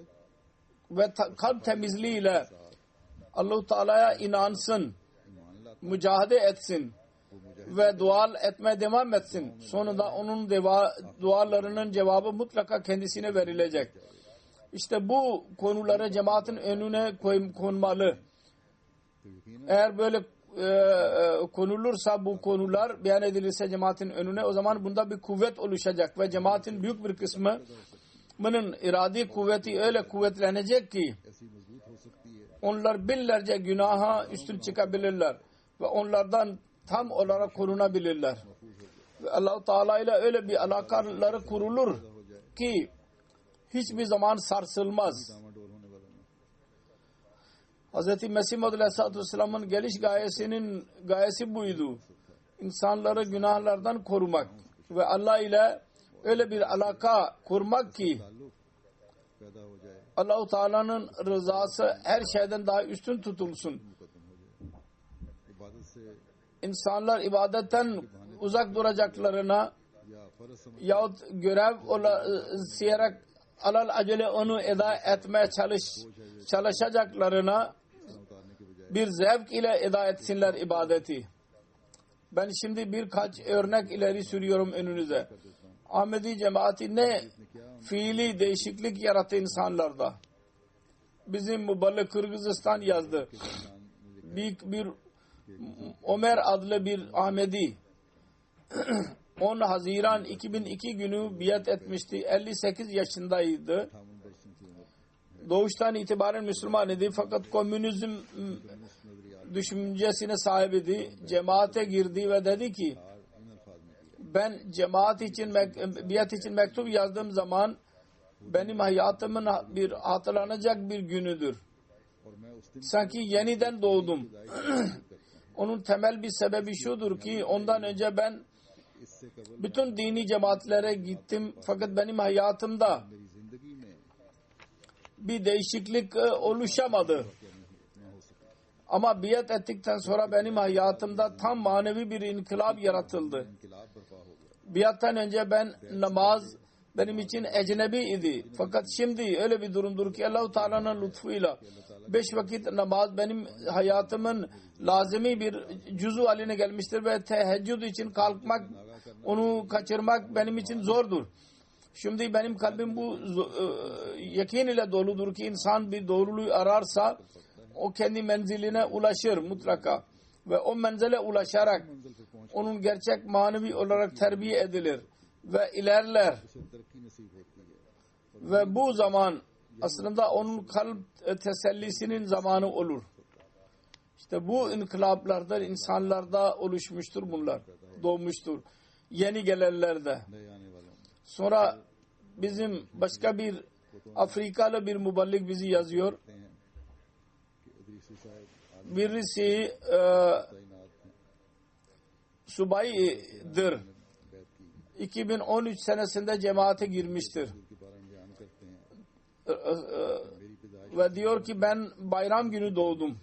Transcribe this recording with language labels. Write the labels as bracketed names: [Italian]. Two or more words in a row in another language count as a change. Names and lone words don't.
[Turkish] ve kalp temizliğiyle Allah-u Teala'ya inansın, [Urdu] ایمان لاتا [Turkish] mücadele etsin [Urdu] وہ مجاہد [Turkish] ve dua etmeye devam etsin. Sonunda onun dualarının cevabı mutlaka kendisine verilecek. İşte bu konuları cemaatin önüne konmalı. [Urdu] تو یقین [Turkish] Eğer böyle konulursa, bu konular beyan edilirse cemaatin önüne, o zaman bunda bir kuvvet oluşacak ve cemaatin büyük bir kısmının iradi kuvveti öyle kuvvetlenecek ki [Urdu] ایسی مضبوط ہو سکتی ہے [Turkish] onlar binlerce günaha üstün çıkabilirler ve onlardan tam olarak korunabilirler. Ve Allah-u Teala ile öyle bir alakaları kurulur ki hiçbir zaman sarsılmaz. [Urdu] ڈانواں ڈول ہونے والا نہیں. [Turkish] Hz. Mesih Maud Aleyhisselatü Vesselam'ın geliş gayesi buydu. İnsanları günahlardan korumak ve Allah ile öyle bir alaka kurmak ki [Urdu] تعلق پیدا ہو جائے, [Turkish] Allah-u Teala'nın rızası her şeyden daha üstün tutulsun. [Urdu] مقدم ہو جائے۔ عبادت سے [Turkish] İnsanlar ibadetten uzak duracaklarına [Urdu] یا فرض سمجھ [Turkish] yahut görev siyarak alal acele onu eda etmeye çalışacaklarına [Urdu] اتارنے کے بجائے [Turkish] bir zevk ile eda etsinler ibadeti. Ben şimdi birkaç örnek ileri sürüyorum önünüze. Ahmedi cemaati ne fiili değişiklik yarattı insanlarda. Bizim müballik Kırgızistan yazdı. Bir Ömer adlı bir Ahmedi 10 Haziran 2002 günü biat etmişti. 58 yaşındaydı. [Urdu] 58% کی عمر [Turkish] Doğuştan itibaren Müslüman idi fakat komünizm düşüncesine sahibiydi. Cemaate girdi ve dedi ki [Urdu] ان الفاظ میں کیا [Turkish] ben cemaat için biat için mektup yazdığım zaman benim hayatımın bir hatırlanacak bir günüdür. [Urdu] اور میں اس دن [Turkish] Sanki yeniden doğdum. Onun temel bir sebebi şudur ki ondan önce ben [Urdu] اس سے قبل [Turkish] bütün dini cemaatlere gittim fakat benim hayatımda [Urdu] میری زندگی میں [Turkish] bir değişiklik oluşamadı. [Urdu] نہ ہو سکا. [Turkish] Ama biat ettikten sonra benim hayatımda tam manevi bir inkılap yaratıldı. [Urdu] انقلاب برپا ہو گیا. [Turkish] Biattan önce ben namaz benim için ecnebi idi. Fakat şimdi öyle bir durumdur ki Allah-u Teala'nın lütfuyla 5 vakit namaz benim hayatımın lazimi bir cüzü haline gelmiştir ve teheccüd için kalkmak, onu kaçırmak benim için zordur. Şimdi benim kalbim bu yakin ile doludur ki insan bir doğruluğu ararsa o kendi menziline ulaşır mutlaka ve o menzile ulaşarak onun gerçek manevi olarak terbiye edilir ve ilerler [Urdu] اسے ترقی نصیب ہوتی ہے. [Turkish] ve bu zaman aslında onun kalp tesellisinin zamanı olur. İşte bu inkılaplardan insanlarda oluşmuştur bunlar. Doğmuştur. Yeni gelenlerde. [Urdu] نئے آنے والوں میں [Turkish] Sonra bizim başka bir Afrikalı bir müballik bizi yazıyor. [Urdu] کہتے ہیں کہ ادریسی صاحب [Turkish] Birisi [Urdu] تعینات ہیں [Turkish] subaydır. [Urdu] بیعت کی [Turkish] 2013 senesinde cemaate girmiştir. [Urdu] کے بارے میں بیان کرتے ہیں. میری پیدائش [Turkish] Ve diyor ki ben bayram günü doğdum.